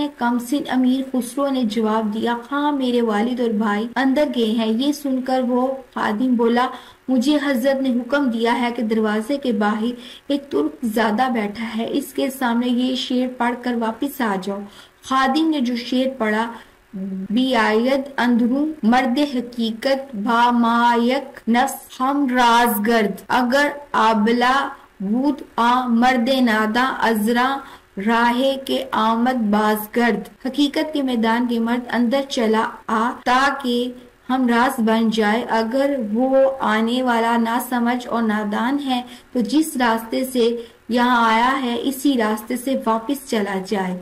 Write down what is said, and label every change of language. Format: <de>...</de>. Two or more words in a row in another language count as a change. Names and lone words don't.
<ur>کمسن امیر خسرو نے جواب دیا ہاں، میرے والد اور بھائی اندر گئے ہیں۔ یہ سن کر وہ خادم بولا مجھے حضرت نے حکم دیا ہے کہ دروازے کے باہر ایک ترک زادہ بیٹھا ہے، اس کے سامنے یہ شعر پڑھ کر واپس آ جاؤ۔ خادم نے جو شعر پڑھا:</ur> <fa>بیاید اندروں مرد حقیقت با مایک نفس ہم رازگرد، اگر آبلا بود آ مرد ناداں ازراں راہے کے آمد بازگرد۔</fa> <ur>حقیقت کے میدان کے مرد اندر چلا آ تاکہ ہم راز بن جائے، اگر وہ آنے والا نہ سمجھ اور نادان ہے تو جس راستے سے یہاں آیا ہے اسی راستے سے واپس چلا جائے۔</ur>